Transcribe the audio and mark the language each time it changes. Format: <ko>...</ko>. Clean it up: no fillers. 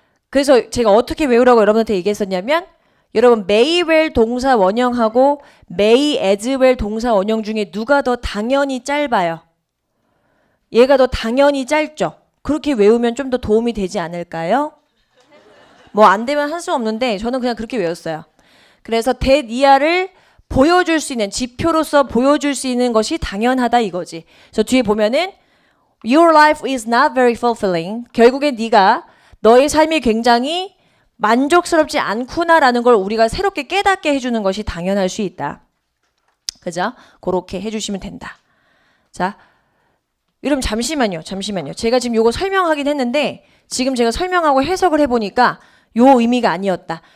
<ko>그래서 제가 어떻게 외우라고 여러분한테 얘기했었냐면 여러분 may well 동사 원형하고 may as well 동사 원형 중에 누가 더 당연히 짧아요? 얘가 더 당연히 짧죠? 그렇게 외우면 좀 더 도움이 되지 않을까요? 뭐 안 되면 할 수 없는데 저는 그냥 그렇게 외웠어요. 그래서 that 이하를 보여줄 수 있는 지표로서 보여줄 수 있는 것이 당연하다 이거지. 그래서 뒤에 보면은</ko> <en>Your life is not very fulfilling.</en> <ko>결국에 네가 너의 삶이 굉장히 만족스럽지 않구나라는 걸 우리가 새롭게 깨닫게 해주는 것이 당연할 수 있다. 그죠? 그렇게 해주시면 된다. 자, 여러분 잠시만요. 제가 지금 요거 설명하긴 했는데 지금 제가 설명하고 해석을 해보니까 요 의미가 아니었다.</ko>